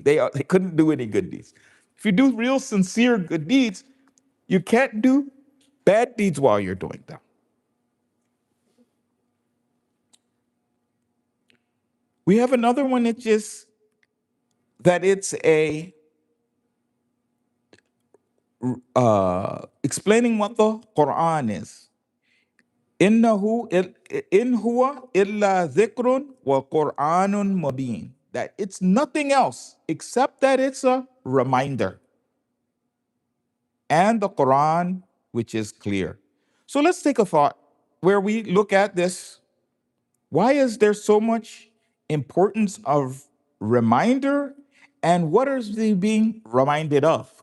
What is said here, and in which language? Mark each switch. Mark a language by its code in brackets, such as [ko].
[en] They couldn't do any good deeds. If you do real sincere good deeds, you can't do bad deeds while you're doing them. We have another one that just, that it's a explaining what the Quran is. [ar] إنه إن هو إلا ذكر وقرآن مبين. [en] That it's nothing else except that it's a reminder. And the Quran, which is clear. So let's take a thought where we look at this. Why is there so much importance of reminder, and what is they being reminded of?